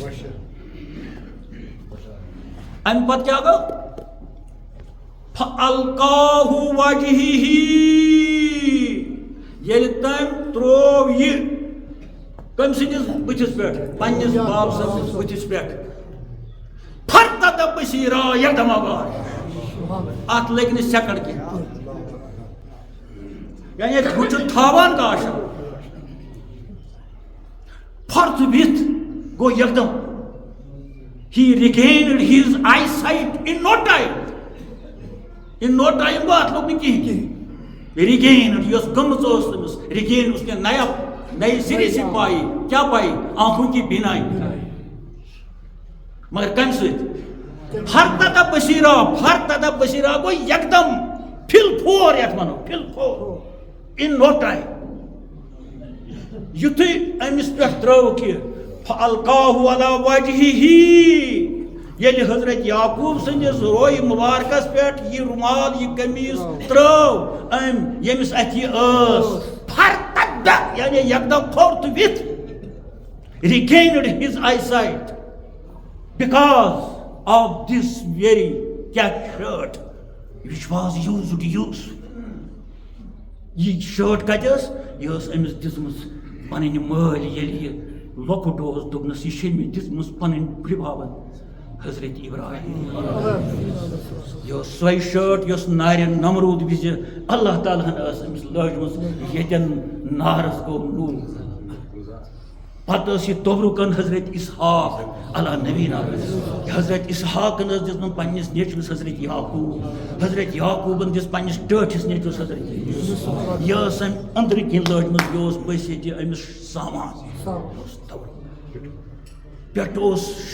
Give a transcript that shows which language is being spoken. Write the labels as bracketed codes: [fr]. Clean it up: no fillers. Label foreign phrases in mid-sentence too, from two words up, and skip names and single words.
[ks] امہ پتہٕ کیٛاہ گوٚو [ar] فَأَلْقَاهُ وَجْهِهِ [ks] ییٚلہِ تٔمۍ ترٛوو یہِ کٔمۍ سٕنٛدِس بٕتھِس پٮ۪ٹھ پنٛنِس باب سٕنٛدِس بٕتھِس پٮ۪ٹھ [ar] فَرْتَدَ بَصِیرًا [ks] یَدَمَغار اتھ لٔگۍ نہٕ سٮ۪کنٛڈ کینٛہہ یعنی ہُہ چھُ تھاوان کاشن forthwith گوٚو یکدم [en] he regained his eyesight in no time [ks] گوٚو اتھ لوٚگ نہٕ کِہیٖنۍ regained یۄس گٔمٕژ ٲس تٔمِس regain اوس کینٛہہ نَیہِ سِرِ سے پاے کیٛاہ پاے [ur] آنکھوں کی بینائی [ks] مگر کمہِ سۭتۍ [ar] فرتدہ بصیرا [ks] گوٚو یکدم پھل پھور یتھ ونو پھل پھور [en] in no time [ks] یُتھُے أمِس پٮ۪ٹھ ترٛٲوُکھ یہِ [ar] فَأَلْقَاهُ عَلَى وَجْهِهِ [ks] ییٚلہِ حضرت یعقوب سٕنٛدِس رویہِ مُبارکس پٮ۪ٹھ یہِ رُمال یہِ قمیٖض ترٛٲو أمۍ ییٚمِس اَتھِ یہِ ٲس فرتدہ یعنی یکدم [en] forthwith regained his eyesight because of this very shirt which was used to use [ks] یہ شٲٹ کتہِ ٲس یہِ ٲس أمِس دِژمٕژ پنٕنۍ مٲلۍ ییٚلہِ یہِ لۄکُٹ اوس دوٚپنس یہِ چھِ مےٚ دِژمٕژ پنٕنۍ بٕڈِببن حضرت ابراہیم یہِ ٲس سۄے شٲٹ یۄس نارِ نمروٗد وِزِ اللہ تعالیٰ ہن ٲس أمِس لٲجمٕژ ییٚتٮ۪ن نارس گوٚو نوٗر پتہٕ ٲس یہِ توبرُکن حضرت اسحاق علیٰ نبینا حضرت اسحاقن ٲس دِژمٕژ پننِس نیٚچوِس حضرت یعقوبن دِژ پننِس ٹٲٹھِس نیٚچوِس حضرت یہِ ٲس أمۍ أنٛدرٕ کِنۍ لٲجمٕژ یہِ اوس بٔسۍ ییٚتہِ أمِس سامان پٮ۪ٹھٕ اوس